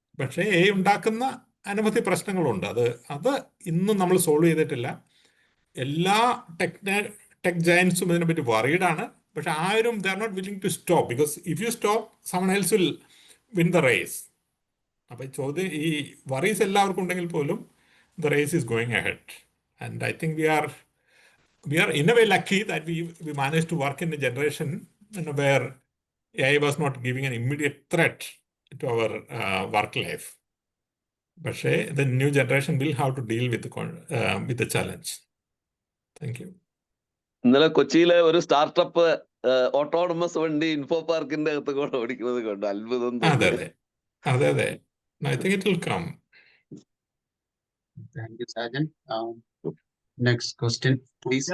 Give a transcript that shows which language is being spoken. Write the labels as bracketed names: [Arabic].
[Malayalam] പക്ഷേ AI ഉണ്ടാക്കുന്ന അനവധി പ്രശ്നങ്ങളുണ്ട്. അത് ഇന്നും നമ്മൾ സോൾവ് ചെയ്തിട്ടില്ല. എല്ലാ ടെക് ജയൻസും ഇതിനെപ്പറ്റി വറീഡാണ്. പക്ഷെ ആരും [English] They are not willing to stop, because if you stop someone else will win the race. [Malayalam] അപ്പം ഈ വറീസ് എല്ലാവർക്കും ഉണ്ടെങ്കിൽ പോലും [English] the race is going ahead. And I think we are in a way lucky that we managed to work in a generation where AI was not giving an immediate threat to our work life. But the new generation will have to deal with the challenge. Thank you. [Malayalam] ഇന്നലെ കൊച്ചിയിലെ ഒരു startup autonomous വണ്ടി info പാർക്കിന്റെ അകത്ത് കൂടെ ഓടിക്കുന്നത് കൊണ്ട് അത്ഭുതം തോന്നി. അതെ. [English] I think it will come. Thank you, Sajan. Next question, please.